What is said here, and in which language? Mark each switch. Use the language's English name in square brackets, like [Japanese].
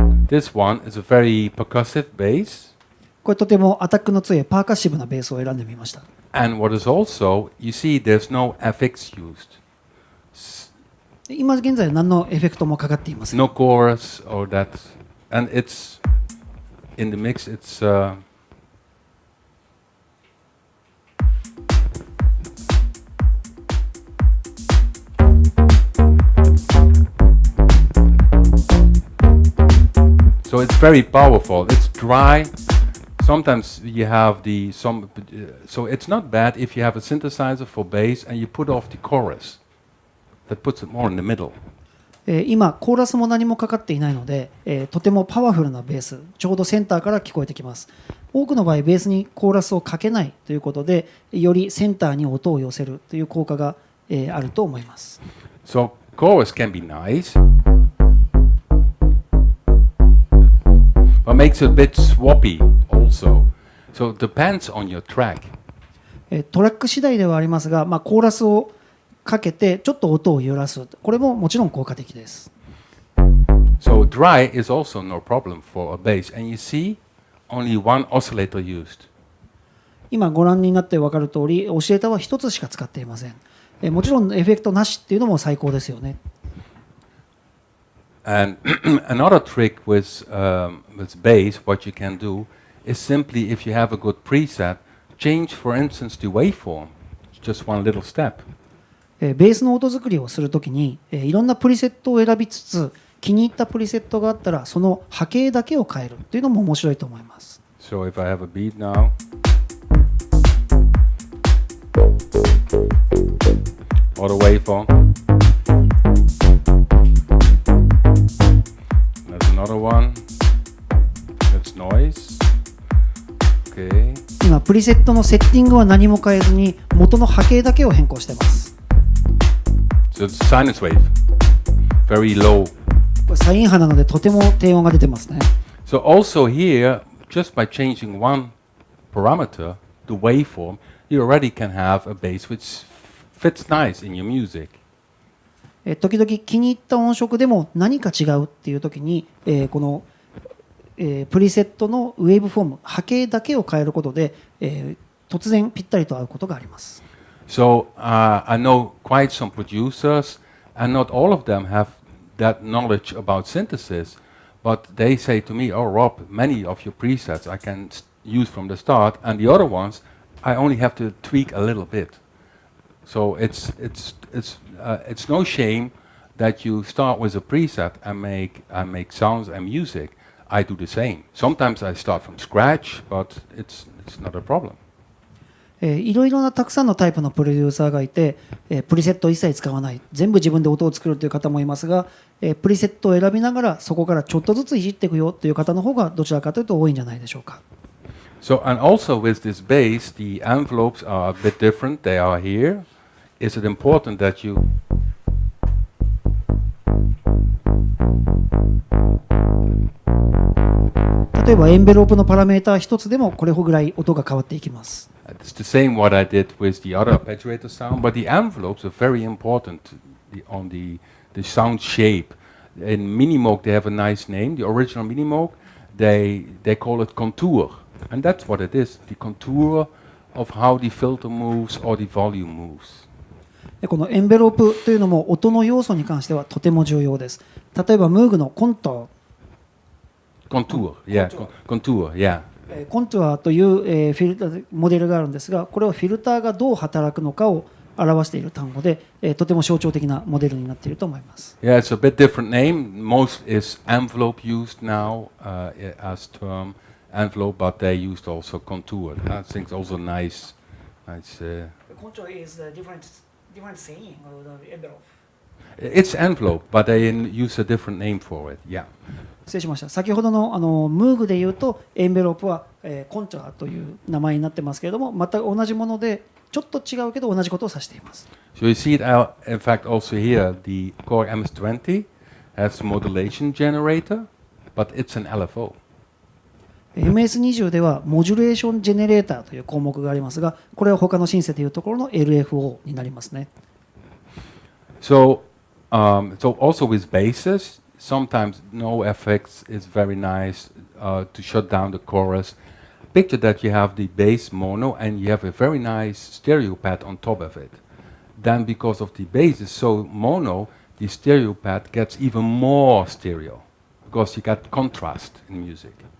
[English] This one is a very percussive bass. [Japanese] これとてもアタックの強いパーカッシブなベースを選んでみました。 [English] And what is also, you see, there's no FX used. [Japanese] 今現在何のエフェクトもかかっていません。 [English] No chorus or that. And it's, in the mix, it's... So it's very powerful. It's dry. Sometimes you have so it's not bad if you have a synthesizer for bass and you put off the chorus. That puts it more in the middle. [Japanese] 今コーラスも何もかかっていないので、とてもパワフルなベース、ちょうどセンターから聞こえてきます。多くの場合ベースにコーラスをかけないということで、よりセンターに音を寄せるという効果が、あると思います。 [English] So chorus can be nice, but makes it a bit swappy also. So it depends on your track. [Japanese] トラック次第ではありますが、コーラスをかけてちょっと音を揺らす、これももちろん効果的です。 [English] So dry is also no problem for a bass. And you see, only one oscillator used. [Japanese] 今ご覧になって分かる通り、オシレーターは一つしか使っていません。もちろんエフェクトなしっていうのも最高ですよね。 [English] And another trick with bass, what you can do is simply, if you have a good preset, change, for instance, the waveform. Just one little step. [Japanese] ベースの音作りをするときに、いろんなプリセットを選びつつ、気に入ったプリセットがあったら、その波形だけを変えるというのも面白いと思います。 [English] So if I have a beat now, or the waveform, there's another one, that's noise, okay. [Japanese] 今、プリセットのセッティングは何も変えずに、元の波形だけを変更しています。 [English] So it's sinus wave, very low. [Japanese] これサイン波なのでとても低音が出てますね。 [English] So also here, just by changing one parameter, the waveform, you already can have a bass which fits nice in your music. [Japanese] 時々気に入った音色でも何か違うっていう時に、この、プリセットのウェーブフォーム、波形だけを変えることで、突然ぴったりと合うことがあります。 [English] So I know quite some producers, and not all of them have that knowledge about synthesis, but they say to me, "Oh, Rob, many of your presets I can use from the start, and the other ones I only have to tweak a little bit." So it's no shame that you start with a preset and make sounds and music. I do the same. Sometimes I start from scratch, but it's not a problem. [Japanese] いろいろなたくさんのタイプのプロデューサーがいて、プリセットを一切使わない、全部自分で音を作るという方もいますが、プリセットを選びながらそこからちょっとずついじっていくよという方の方がどちらかというと多いんじゃないでしょうか。 [English] So, and also with this bass, the envelopes are a bit different. They are here. Is it important that you... [Japanese] 例えばエンベロープのパラメータ一つでもこれぐらい音が変わっていきます。 [English] It's the same what I did with the other arpeggiator sound, but the envelopes are very important on the sound shape. In Minimoog they have a nice name. The original Minimoog, they call it contour, and that's what it is. The contour of how the filter moves or the volume moves. [Japanese] このエンベロープというのも音の要素に関してはとても重要です。例えばムーグのコント [English] Contour, yeah, contour, yeah. [Japanese] コントゥアという、フィルターモデルがあるんですが、これはフィルターがどう働くのかを表している単語で、とても象徴的なモデルになっていると思います。 [English] Yeah, it's a bit different name. Most is envelope used now as term envelope, but they used also contour. I think it's also nice. Contour is a different saying of the envelope. It's envelope, but they use a different name for it. Yeah. [Japanese] 失礼しました。先ほどのムーグでいうとエンベロープは、コントゥアという名前になってますけれども、また同じものでちょっと違うけど同じことを指しています。 [English] So you see it in fact also here. The Core MS-20 has a modulation generator, but it's an LFO. [Japanese] MS-20 ではモジュレーションジェネレーターという項目がありますが、これは他のシンセでいうところの LFO になりますね。 [English] So also with basses, sometimes no effects is very nice to shut down the chorus. Picture that you have the bass mono and you have a very nice stereo pad on top of it. Then because of the bass is so mono, the stereo pad gets even more stereo because you get contrast in music.